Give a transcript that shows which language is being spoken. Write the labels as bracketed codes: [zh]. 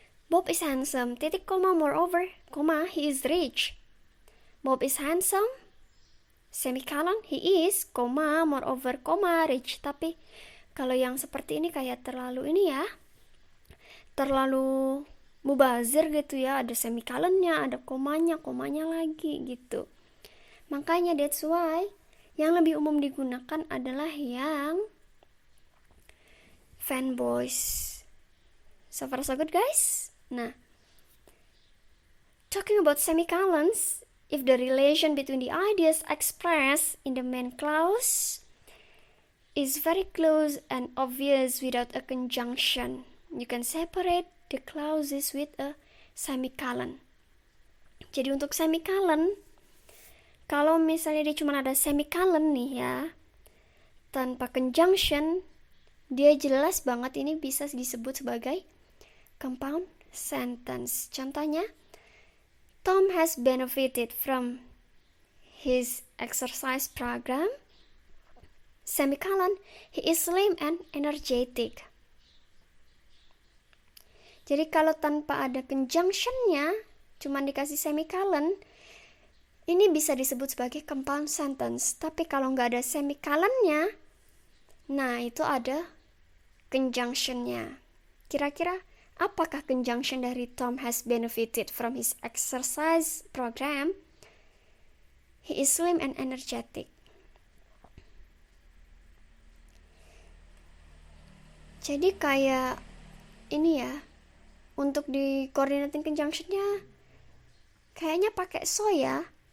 [en] Bob is handsome, [id] titik koma, [en] moreover, koma, he is rich. Bob is handsome, semicolon, he is, koma, moreover, koma, rich. [id] Tapi kalau yang seperti ini kayak terlalu ini ya, terlalu mubazir gitu ya, ada semicolonnya, ada komanya lagi gitu. Makanya [en] that's why [id] yang lebih umum digunakan adalah yang fan voice. [en] So far so good, guys. Nah, talking about semicolons, if the relation between the ideas expressed in the main clause is very close and obvious without a conjunction, you can separate the clauses with a semicolon. [id] Jadi untuk semicolon, kalau misalnya dia cuma ada semicolon nih ya, tanpa conjunction, dia jelas banget ini bisa disebut sebagai compound sentence. Contohnya, [en] Tom has benefited from his exercise program, semicolon, he is slim and energetic. [id] Jadi kalau tanpa ada conjunction-nya, cuma dikasih semicolon, ini bisa disebut sebagai compound sentence. Tapi kalau nggak ada semicolon-nya, nah itu ada conjunction-nya. Kira-kira apakah conjunction dari [en] Tom has benefited from his exercise program? He is slim and energetic. [id] Jadi kayak ini ya, untuk di coordinating conjunction-nya kayaknya pakai so ya.